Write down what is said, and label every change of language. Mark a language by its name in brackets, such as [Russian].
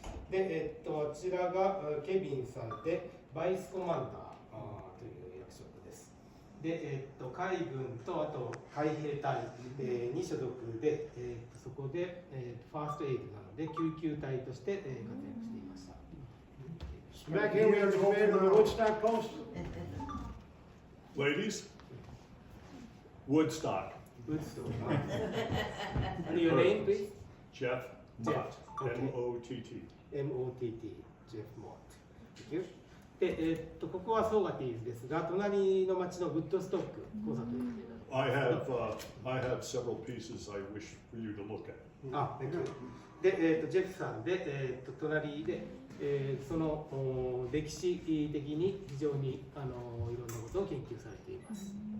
[Japanese] で、あちらがケビンさんで、バイスコマンダーという役職です。で、海軍とあと海兵隊、に所属で、そこで、ファーストエイドなので救急隊として、活躍していました。 [English] Back here we have the commander of the Woodstock post. Ladies, Woodstock, ウッド。And your name, please? Jeff Jeff, Mott, okay. M-O-T-T. [Japanese] MOTT、ジェフ・モット。で、ここはソーガティーズですが、隣の町のグッドストック交差点。 [English] I have several pieces I wish for you to look at. [Japanese] あ、で、ジェフさんで、隣で、その歴史的に非常にいろんなことを研究されています。